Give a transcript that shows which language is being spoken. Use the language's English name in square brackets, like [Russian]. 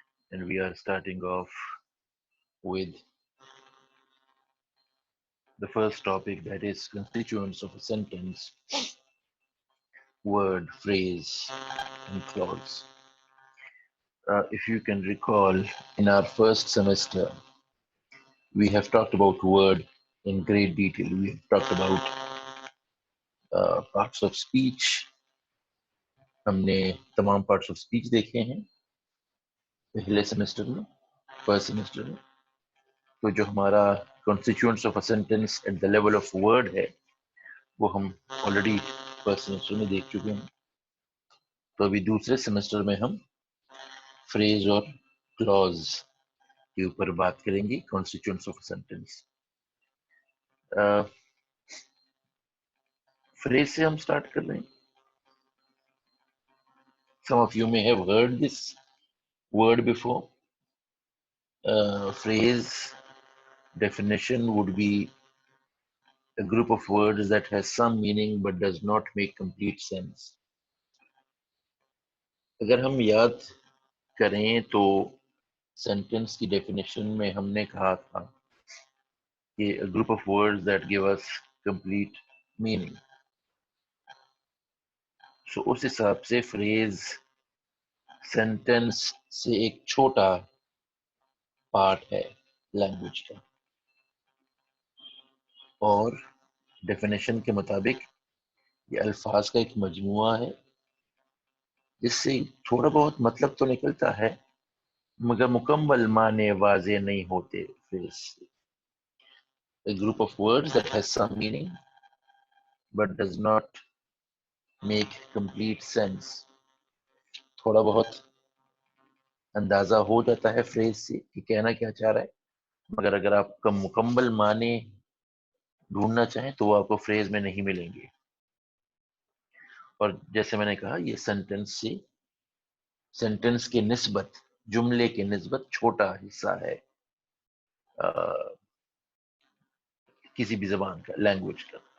[English] And we are starting off with the first topic, that is constituents of a sentence, word, phrase, and clause. If you can recall, in our first semester, we have talked about word in great detail. We have talked about parts of speech. [Hindi] हमने तमाम parts of speech देखे हैं पहले semester में, first semester में. तो जो हमारा [English] constituents of a sentence at the level of word [Hindi] है, वो हम already फर्स्ट सेमेस्टर में देख चुके हैं. तो अभी दूसरे सेमेस्टर में हम phrase और clause के ऊपर बात करेंगे, [English] constituents of a sentence. [Hindi] phrase से हम start कर रहे हैं. [English] Some of you may have heard this word before. Phrase definition would be a group of words that has some meaning but does not make complete sense. [Hindi] अगर हम याद करें तो sentence की definition में हमने कहा था कि [English] a group of words that give us complete meaning. [Hindi] So उस हिसाब से phrase sentence से एक छोटा part है language का, और definition के मुताबिक ये अल्फाज का एक मजमुआ है जिससे थोड़ा बहुत मतलब तो निकलता है मगर मुकम्मल माने वाज़े नहीं होते phrase से. [English] A group of words that has some meaning but does not make complete sense. [Hindi] थोड़ा बहुत अंदाजा हो जाता है phrase से कि कहना क्या चाह रहा है, मगर अगर आप मुकम्मल माने ढूंढना चाहें तो वो आपको phrase में नहीं मिलेंगे. और जैसे मैंने कहा, ये सेंटेंस के निस्बत, जुमले के निस्बत छोटा हिस्सा है किसी भी जबान का, लैंग्वेज का.